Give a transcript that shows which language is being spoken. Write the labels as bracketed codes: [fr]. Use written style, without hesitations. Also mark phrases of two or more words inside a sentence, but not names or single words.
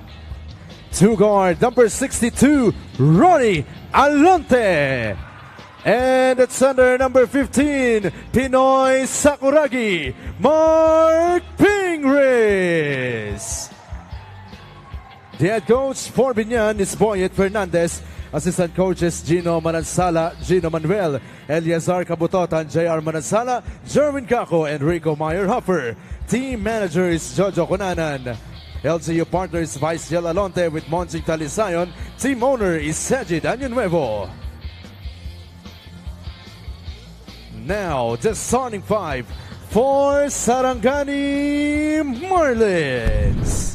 [en] To guard number 62, Ronnie Alonte. And at center number 15, Pinoy Sakuragi, Mark Pingris. The head coach for BIÑAN is Boyet Fernandez. Assistant coaches Gino Manansala, Gino Manuel, Eliazar Kabutotan, JR Manansala, Jerwin Kako, and Rico Meyer-Huffer. Team manager is Jojo Conanan. LGU partner is Vice Jel Alonte with Monching Talisayon. Team owner is Sajid Año. Now, the starting five for Sarangani Marlins.